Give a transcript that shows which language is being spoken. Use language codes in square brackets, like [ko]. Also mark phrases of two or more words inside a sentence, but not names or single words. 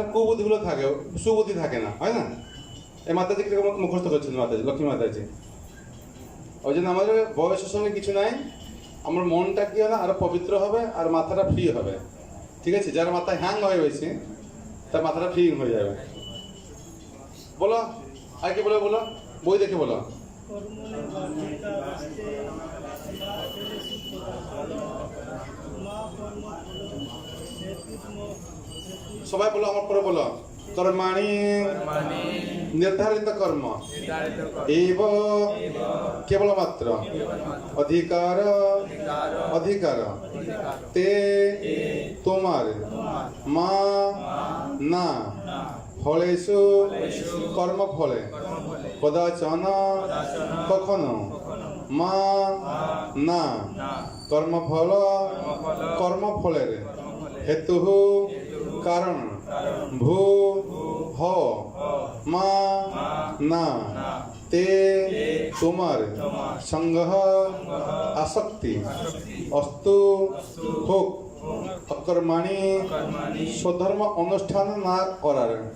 [bn] কুবুদ্ধিগুলো থাকে সুবুদ্ধি থাকে না হয় না এই মাতাজি কিরকম মুখস্থ করছেন মাতাজি লক্ষ্মী মাতাজি ওই জন্য আমাদের বয়সের সঙ্গে কিছু নাই আমার মনটা কি হবে আরো পবিত্র হবে আর মাথাটা ফ্রি হবে ঠিক আছে যার মাথায় হ্যাং হয়ে গেছে তার মাথাটা ফ্রি হয়ে যাবে বলো আর কি বলো বই দেখে বলো সবাই বলো আমার পরে বলো [sa] कर्माणि निर्धारित कर्म एव केवल मात्र अधिकार [bn] ते তোমার মা না ফলেষু কর্মফলে কদাচন কখনো মা না কর্মফল কর্মফলের হেতু কারণ ভূ হ মা না তে তোমার সঙ্গ আসক্তি অস্তু হোক অকর্মাণি স্বধর্ম অনুষ্ঠান না করার।